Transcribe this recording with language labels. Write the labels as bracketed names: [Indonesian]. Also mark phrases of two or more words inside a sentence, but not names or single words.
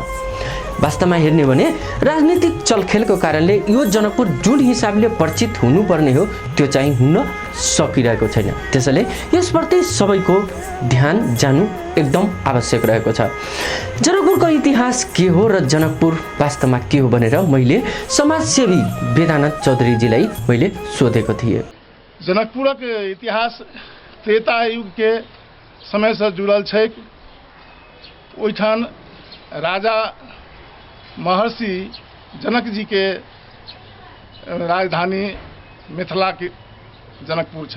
[Nepali] वास्तवमा हेर्ने भने राजनीतिक चलखेलको कारणले यो जनकपुर जुन हिसाबले परिचित हुनुपर्ने हो त्यो चाहिँ हुन सकिरहेको छैन। त्यसैले यसप्रति सबैको ध्यान जानु एकदम आवश्यक रहेको छ। जनकपुरको इतिहास के हो र जनकपुर वास्तवमा के हो भनेर मैले समाजसेवी वेदानन्द चौधरीजीलाई मैले सोधेको थिएँ। [Maithili] जनकपुरक इतिहास त्रेता युग के समय से जुड़ल छै। ओहिठाम राजा महर्षि जनक जी के राजधानी मिथिला के जनकपुर छै।